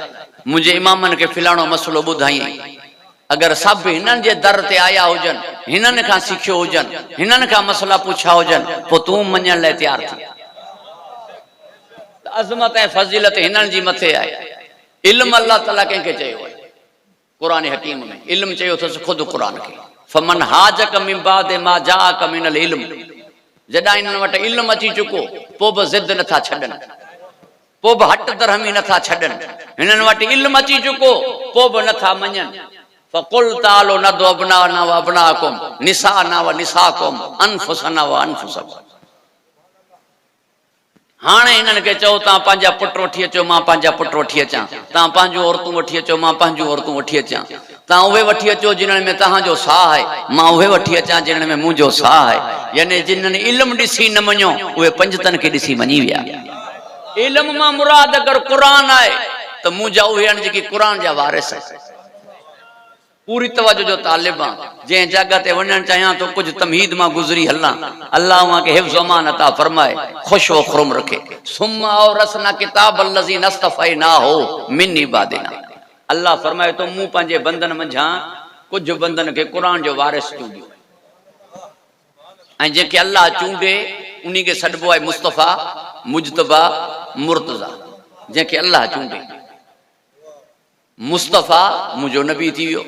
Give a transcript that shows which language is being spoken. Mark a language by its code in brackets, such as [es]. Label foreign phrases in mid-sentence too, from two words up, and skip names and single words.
[sd] मुंहिंजे इमामनि खे फिलाणो मसइलो ॿुधाई, अगरि सभु हिननि जे दर ते आया हुजनि, हिननि खां सिखियो हुजनि, हिननि खां मसइला पुछा हुजनि, पोइ तूं मञण लाइ तयारु थी। अज़मत ऐं फज़ीलत हिननि जी मथे आहे। इल्मु अल्लाह ताला कंहिंखे चयो आहे क़ुरान हकीम में, इल्मु चयो अथसि ख़ुदि क़ुरान खे। [ar] فمن حاجك من بعد ما جاءك من العلم, [sd] जॾहिं इन्हनि वटि इल्मु अची चुको पोइ बि ज़िद नथा छॾनि, पोइ बि हट दरहमी नथा छॾनि। हिननि वटि इल्मु अची चुको पोइ बि नथा मञनि। [ar] فقل تعالوا ندع أبناءنا و أبناءكم نساءنا و نساءكم أنفسنا و أنفسكم. [sd] हाणे हिननि खे चओ तव्हां पंहिंजा पुट वठी अचो, मां पंहिंजा पुट वठी अचां, तव्हां पंहिंजूं औरतूं वठी अचो, मां पंहिंजूं औरतूं वठी अचां, तव्हां उहे वठी अचो जिन्हनि में तव्हांजो साह आहे, मां उहे वठी अचां जिन्हनि में मुंहिंजो साह आहे। यानी जिन्हनि इल्मु ॾिसी न मञो उहे पंजतनि खे ॾिसी मञी विया। इल्मु मां मुराद अगरि क़ुरान आहे त मुंहिंजा उहे आहिनि जेके क़ुरान जा वारिस आहिनि। पूरी तवज्जो जो तालिब आहे। जंहिं जॻह ते वञणु चाहियां तो कुझु तमहीद मां गुज़री हलां, अल्लाह मांखे हिफ्ज़ अमान अता फरमाए, ख़ुश व खुरम रखे। [ar] ثم أورثنا الكتاب الذين اصطفينا هو من عبادنا. [sd] अल्लाह फरमाए तो मूं पंहिंजे बंदन मंझां कुझु बंदन खे क़ुरान जो वारिस चूंडियो, ऐं जंहिंखे अल्लाह चूंडे उन्ही खे सॾिबो आहे मुस्तफ़ा, मुजतबा, मुर्तज़ा। जंहिंखे अल्लाह चूंडे मुस्तफ़ा मुंहिंजो नबी थी वियो।